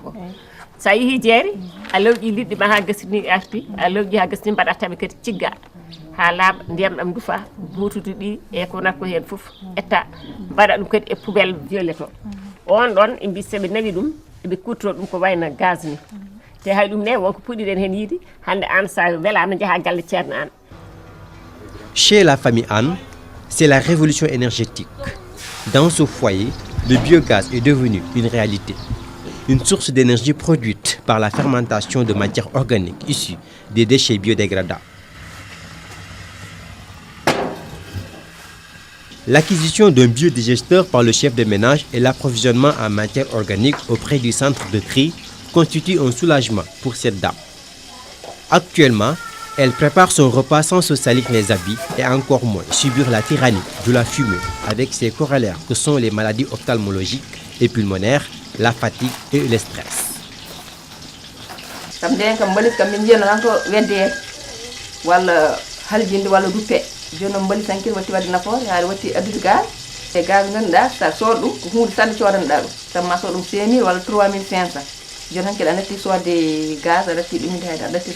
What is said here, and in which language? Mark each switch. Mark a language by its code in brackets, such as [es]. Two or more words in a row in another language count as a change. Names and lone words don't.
[ff] o sa yeehi jeere a lawƴi liɗɗi ma ha gasni arti a lawƴi ha gasni mbaɗa taɓe kadi cigga ha laaɓa ndiyam ɗam dufa butudu ɗi e ko nakko hen foof etta mbaɗa ɗum kadi e [fr] poubelle violette [ff] o on ɗon ɓe mbi soɓe nawi ɗum eɓe kuttoro ɗum ko wayno gaz ni te hay ɗum ne wonko puɗɗiɗen hen yiide hande an sa welama jaaha galle ceerno an. [fr] Chez la famille Anne, c'est la révolution énergétique. Dans ce foyer, le biogaz est devenu une réalité. Une source d'énergie produite par la fermentation de matières organiques issues des déchets biodégradables. L'acquisition d'un biodigesteur par le chef de ménage et l'approvisionnement en matière organique auprès du centre de tri constituent un soulagement pour cette dame. Actuellement, elle prépare son repas sans se salir les habits et encore moins subir la tyrannie de la fumée avec ses corollaires que sont les maladies ophtalmologiques et pulmonaires, la fatigue et le stress. [ff] jono mbali sanki watti wadde nafoore haade watti addude gaz e gaz ganduɗa sa sood ɗum ko hunde sanne codanɗa ɗum samma sood ɗum 5000 walla 3500 joni hanki aɗa natti soodde gaz aɗa natti ɗumide hayde aɗa natti